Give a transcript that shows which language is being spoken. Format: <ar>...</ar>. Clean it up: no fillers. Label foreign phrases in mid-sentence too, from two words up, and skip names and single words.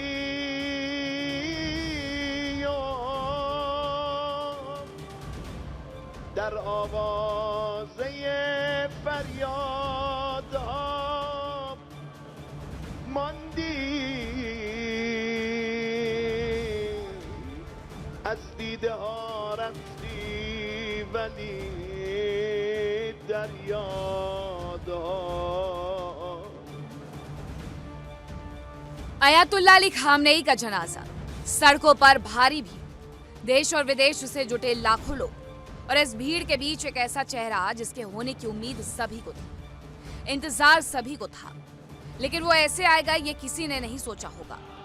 <fa>در آوازه فریادها ماندی از دیده ها رفتی ولی در یادها</fa> <hi>अयातुल्ला अली खामनेई का जनाजा, सड़कों पर भारी भीड़, देश और विदेश से जुटे लाखों लोग, और इस भीड़ के बीच एक ऐसा चेहरा जिसके होने की उम्मीद सभी को थी, इंतजार सभी को था, लेकिन वो ऐसे आएगा ये किसी ने नहीं सोचा होगा।</hi>